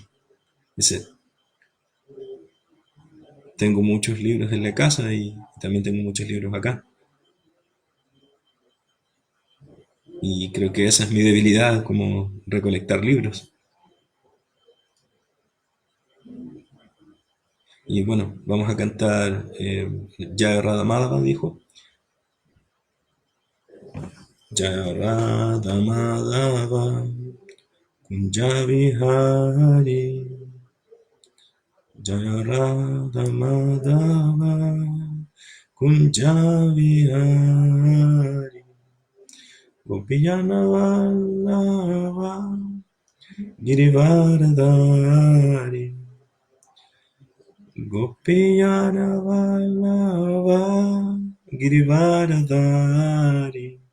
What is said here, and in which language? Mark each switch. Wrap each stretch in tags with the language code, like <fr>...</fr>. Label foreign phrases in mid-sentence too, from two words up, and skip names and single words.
<es>Dice, tengo muchos libros en la casa y también tengo muchos libros acá. Y creo que esa es mi debilidad, como recolectar libros. Y bueno, vamos a cantar Jaya Radha Madhava, dijo.</es> <sa>Jaya Radha Madhava Kunja Vihari Jaya Radha Madhava Kunja Vihari Gopiyana Vallava Girivardhari Gopiyana Vallava Girivardhari</sa>